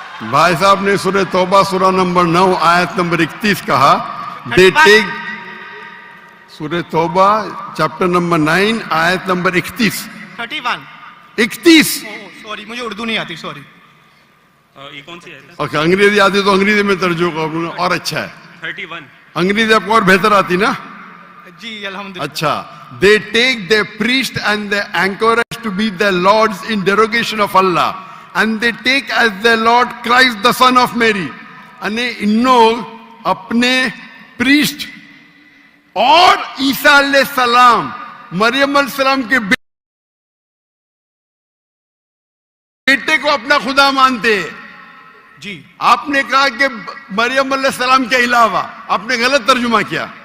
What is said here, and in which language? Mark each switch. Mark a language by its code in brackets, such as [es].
[hi] भाई साहब ने सूरह तौबा सूरह नंबर 9 आयत नंबर 31 कहा, [en] they take, [hi] सूरह तौबा चैप्टर नंबर 9 आयत नंबर 31। 31. 31। सॉरी, मुझे उर्दू नहीं आती, सॉरी. ये कौन सी है? और अंग्रेजी आती तो अंग्रेजी में तर्जुमा करूंगा और अच्छा है। 31। अंग्रेजी आपको और बेहतर आती ना? जी अल्हम्दुलिल्लाह. [en] अच्छा, they take their priest and their anchorage to be their lords in derogation of Allah, and they take as their Lord Christ the son of Mary. [hi] अने इन लोग अपने priest और ईसा अलैहिस्सलाम, मरियम अलैहिस्सलाम के बेटे को अपना खुदा मानते हैं। जी आपने कहा कि मरियम अलैहिस्सलाम के अलावा, आपने गलत तर्जुमा किया।